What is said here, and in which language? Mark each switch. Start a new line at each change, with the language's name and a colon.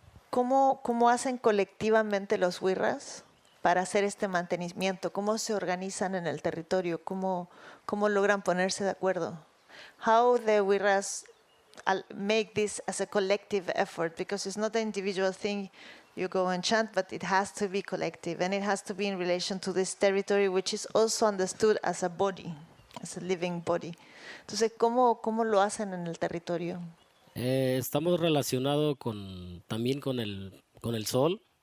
Spanish: ¿Cómo hacen colectivamente los wirras para hacer este mantenimiento? ¿Cómo se organizan en el territorio? ¿Cómo logran ponerse de acuerdo?
English: How the wirras make this as a collective effort, because it's not an individual thing. You go and chant, but it has to be collective, and it has to be in relation to this territory, which is also understood as a body, as a living body.
Spanish: Entonces, ¿cómo lo hacen en el territorio? Estamos relacionados también con el sol.